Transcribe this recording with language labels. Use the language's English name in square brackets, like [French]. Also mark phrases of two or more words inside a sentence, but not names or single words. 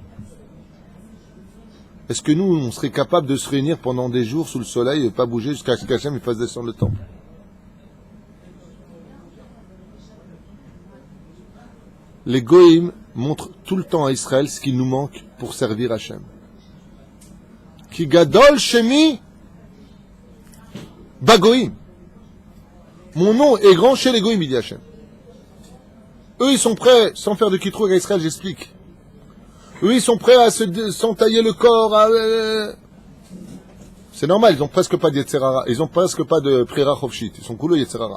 [French] Est-ce que nous, on serait capable de se réunir pendant des jours sous le soleil et ne pas bouger jusqu'à ce qu'Hachem fasse descendre le temple? Les Goïm montrent tout le temps à Israël ce qu'il nous manque pour servir Hachem. [Hebrew] כי גדול שמי בגויים. [French] Mon nom est grand chez les Goïm, il dit Hachem. Eux, ils sont prêts, sans faire de kitroug à Israël, j'explique. Eux, ils sont prêts à s'entailler le corps. C'est normal, ils ont presque pas de Yetzerara. Ils ont presque pas de [Hebrew] בחירה חופשית. [French] Ils sont couleux Yetzerara.